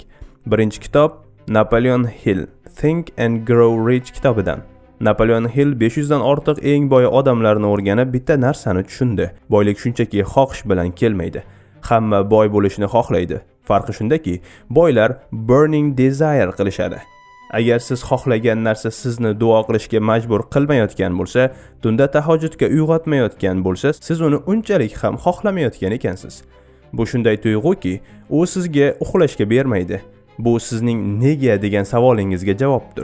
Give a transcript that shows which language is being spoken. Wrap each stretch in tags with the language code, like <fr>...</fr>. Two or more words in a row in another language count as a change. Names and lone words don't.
<uz>Birinchi kitob Napoleon Hill Think and Grow Rich kitobidan. Napoleon Hill 500 dan ortiq eng boy odamlarni o'rganib bitta narsani tushundi. Boylik shunchaki xohish bilan kelmaydi. Hamma boy bo'lishni xohlaydi. Farqi shundaki, boylar</uz> <en>burning desire</en> <uz>qilishadi. Agar siz xohlagan narsa sizni duo qilishga majbur qilmayotgan bo'lsa, tunda tahajjudga uyg'otmayotgan bo'lsa, siz uni unchalik ham xohlamayotgan ekansiz. Bu shunday tuyg'uki, u sizga uxlashga bermaydi. Bu sizning nega degan savolingizga javobdir.</uz>